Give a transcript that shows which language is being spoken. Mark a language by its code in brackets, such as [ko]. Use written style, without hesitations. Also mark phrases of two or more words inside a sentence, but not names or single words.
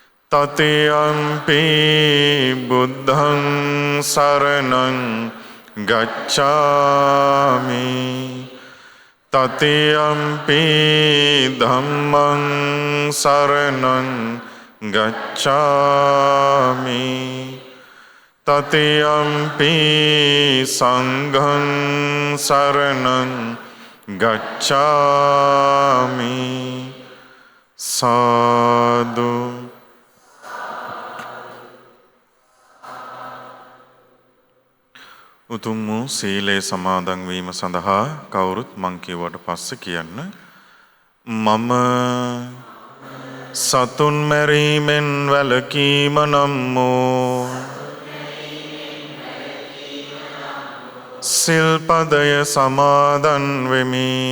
[pi] තතියම්පි බුද්ධං සරණං ගච්ඡාමි තතියම්පි ධම්මං සරණං ගච්ඡාමි තතියම්පි සංඝං සරණං ගච්ඡාමි [si] සාදු උතුම් වූ සීලේ සමාදන් වීම සඳහා කවුරුත් මං කියුවට පස්සේ කියන්න මම සතුන් මැරීමෙන් වැළකීම නම් වූ සිල්පදය සමාදන් වෙමි